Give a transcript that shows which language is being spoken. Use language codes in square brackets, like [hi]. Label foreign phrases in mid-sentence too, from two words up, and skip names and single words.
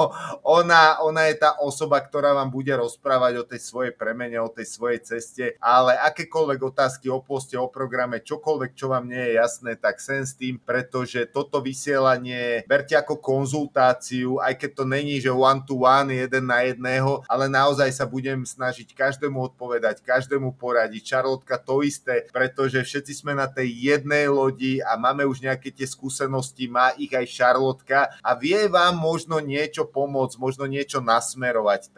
[sk] ona je tá osoba, ktorá vám bude rozprávať o tej svojej premene, o tej svojej ceste, ale akékoľvek otázky o poste, o programe, čokoľvek, čo vám nie je jasné, tak sem s tým, pretože toto vysielanie berte ako konzultáciu, aj keď to není, že [en] one to one, [sk] jeden na jedného, ale naozaj sa budem snažiť každému odpovedať, každému poradiť. Šarlotka to isté, pretože všetci sme na tej jednej lodi a máme už nejaké tie skúsenosti, má ich aj Šarlotka a vie vám možno niečo pomôcť, možno niečo nasmerovať.